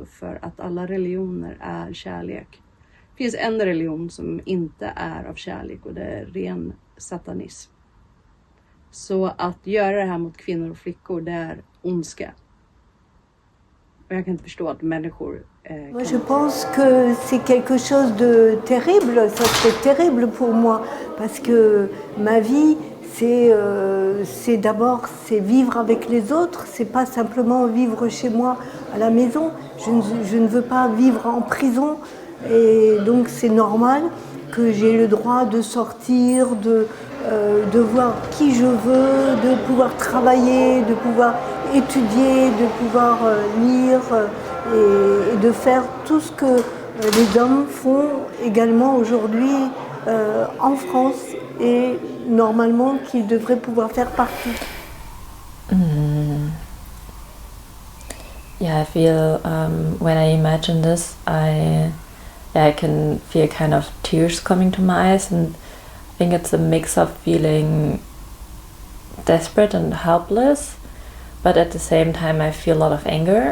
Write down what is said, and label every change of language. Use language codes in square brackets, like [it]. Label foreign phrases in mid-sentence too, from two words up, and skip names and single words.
[sv] För att alla religioner är kärlek. Det finns en religion som inte är av kärlek, och det är ren satanism. Så att göra det här mot kvinnor och flickor, det är ondska. Och jag kan inte förstå att människor [fr] Moi, je pense que c'est quelque chose de terrible, ça serait terrible pour moi, parce que ma vie, c'est d'abord vivre avec les autres, c'est pas simplement vivre chez moi à la maison. Je ne veux pas vivre en prison, et donc c'est normal que j'ai le droit de sortir, de voir qui je veux, de pouvoir travailler, de pouvoir étudier, de pouvoir lire et de faire tout ce que les hommes font également aujourd'hui en France et normalement qu'ils devraient pouvoir faire partout. [en] Yeah, I feel when I imagine this, I can feel kind of tears coming to my eyes, and I think it's a mix of feeling desperate and helpless, but at the same time I feel a lot of anger.